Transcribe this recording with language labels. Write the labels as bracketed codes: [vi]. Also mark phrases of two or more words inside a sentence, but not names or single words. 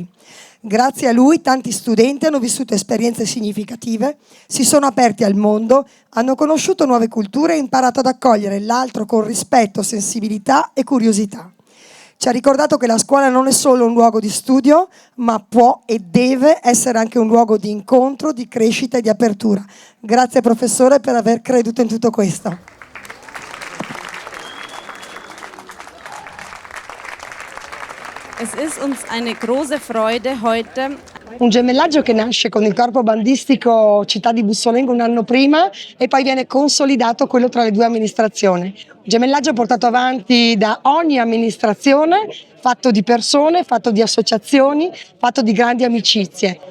[it] Grazie a lui tanti studenti hanno vissuto esperienze significative, si sono aperti al mondo, hanno conosciuto nuove culture e imparato ad accogliere l'altro con rispetto, sensibilità e curiosità. Ci ha ricordato che la scuola non è solo un luogo di studio, ma può e deve essere anche un luogo di incontro, di crescita e di apertura. Grazie professore per aver creduto in tutto questo. [de] Es ist uns eine große Freude heute. [it] Un gemellaggio che nasce con il corpo bandistico Città di Bussolengo un anno prima e poi viene consolidato quello tra le due amministrazioni. Un gemellaggio portato avanti da ogni amministrazione, fatto di persone, fatto di associazioni, fatto di grandi amicizie.